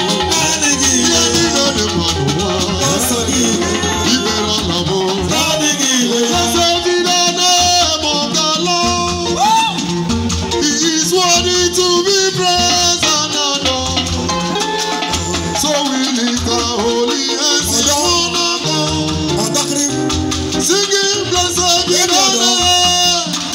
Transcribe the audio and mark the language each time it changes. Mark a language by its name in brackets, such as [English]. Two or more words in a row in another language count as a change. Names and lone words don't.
[Igbo] Naanị gị. Ihe niile dị mma n'ụwa. Nsọ gị. Ibere ọla m. Naanị gị. [English] Blessed be the name of the Lord. He is worthy to be praised and adored. So we lift our holy hands in honor of God. Ọ̀dọ́kiri. Singing, "Blessed be the name."